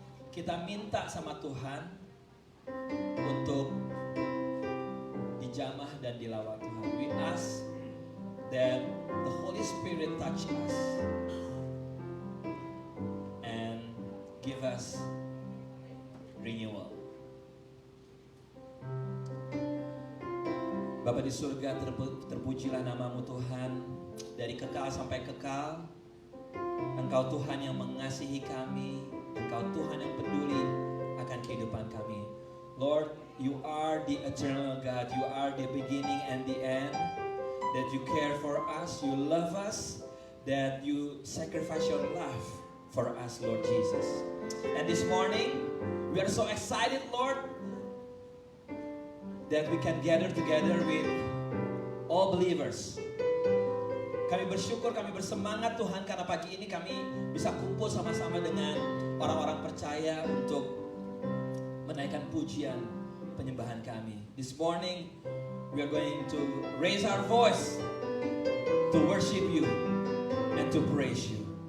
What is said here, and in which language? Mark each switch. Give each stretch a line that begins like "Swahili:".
Indonesian: Kita minta sama Tuhan untuk dijamah dan dilawat Tuhan.
English: We ask that the Holy Spirit touch us and give us renewal.
Indonesian: Bapa di surga, terpujilah namamu Tuhan, dari kekal sampai kekal. Engkau Tuhan yang mengasihi kami, Engkau Tuhan yang peduli akan kehidupan kami.
English: Lord, you are the eternal God, you are the beginning and the end, that you care for us, you love us, that you sacrifice your love for us, Lord Jesus. And this morning, we are so excited, Lord, that we can gather together with all believers.
Indonesian: Kami bersyukur, kami bersemangat Tuhan karena pagi ini kami bisa kumpul sama-sama dengan orang-orang percaya untuk menaikkan pujian penyembahan kami.
English: This morning we are going to raise our voice to worship you and to praise you.